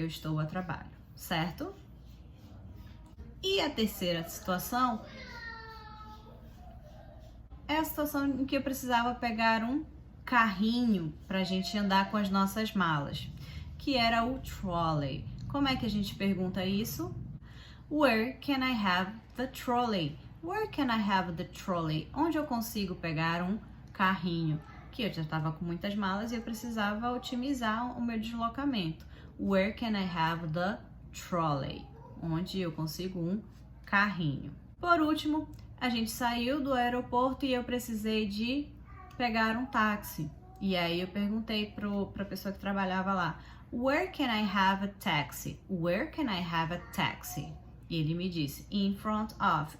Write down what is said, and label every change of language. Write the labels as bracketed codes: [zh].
[pt] Eu estou a trabalho, certo? E a terceira situação é a situação em que eu precisava pegar um carrinho para a gente andar com as nossas malas, que era o trolley. Como é que a gente pergunta isso? [en] Where can I have the trolley? Where can I have the trolley? [pt] Onde eu consigo pegar um carrinho? Que eu já estava com muitas malas e eu precisava otimizar o meu deslocamento. [en] Where can I have the trolley? [pt] Onde eu consigo um carrinho. Por último, a gente saiu do aeroporto e eu precisei de pegar um táxi. E aí eu perguntei para a pessoa que trabalhava lá, [en] Where can I have a taxi? Where can I have a taxi? [pt] E ele me disse, [en] in front of.